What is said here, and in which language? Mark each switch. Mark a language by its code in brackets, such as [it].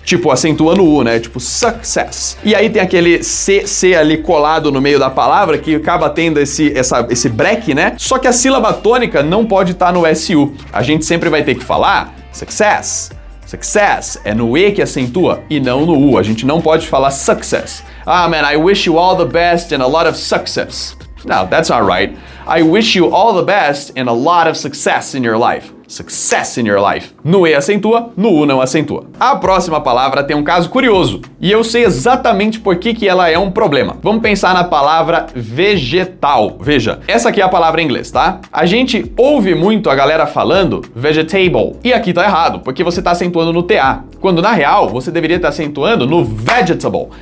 [pt] Tipo, acentua no U, né? Tipo, success. E aí tem aquele C ali colado no meio da palavra que acaba tendo esse break, né? Só que a sílaba tônica não pode estar no SU. A gente sempre vai ter que falar success. Success é no E que acentua e não no U. A gente não pode falar success. [en] Ah, man, I wish you all the best and a lot of success. No, that's not right. I wish you all the best and a lot of success in your life. Success in your life. [pt] No E acentua, no U não acentua. A próxima palavra tem um caso curioso, e eu sei exatamente por que ela é um problema. Vamos pensar na palavra vegetal. Veja, essa aqui é a palavra em inglês, tá? A gente ouve muito a galera falando vegetable, e aqui tá errado, porque você tá acentuando no TA, quando na real você deveria estar acentuando no vegetable.